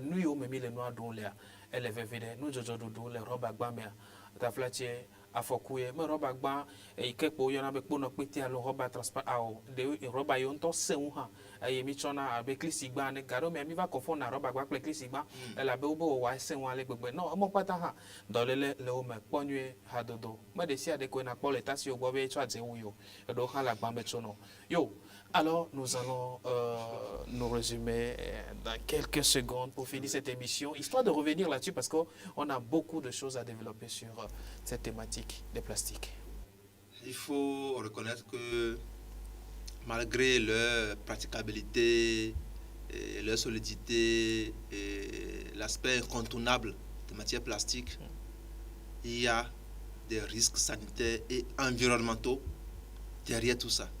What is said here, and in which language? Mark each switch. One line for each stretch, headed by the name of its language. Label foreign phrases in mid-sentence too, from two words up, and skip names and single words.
Ewe: nu yiwo me mi le nua ɖum lea ele veve ɖe nudzɔdzɔ ɖuɖu le rɔba gba mea taflatse afɔku ye me rɔba gba eyi ke kpo yɔna be kponɔ kpete alo rɔba transparent awo de rɔba yiwo ŋutɔ seŋu hã eye mi tsɔna abe klisi gba ne gaɖo mea mi va kɔfɔ na rɔba gba kple klisi gba elabe wobe wɔwɔ seŋu ale gbegbe no emɔ kpata hã dɔléle le wo me kpɔ nyuie hadodo me ɖe sia ɖe koe nakpɔ le tasiwo gbɔ be tsɔ adze wu yo eɖewo hã le agba me tsono yo.
French: Alors, nous allons nous nous résumer dans quelques secondes pour finir cette émission, histoire de revenir là-dessus parce qu'on a beaucoup de choses à développer sur cette thématique des plastiques. Il faut reconnaître que malgré leur praticabilité, et leur solidité et l'aspect incontournable des matières plastiques, il y a des risques sanitaires et environnementaux derrière tout ça.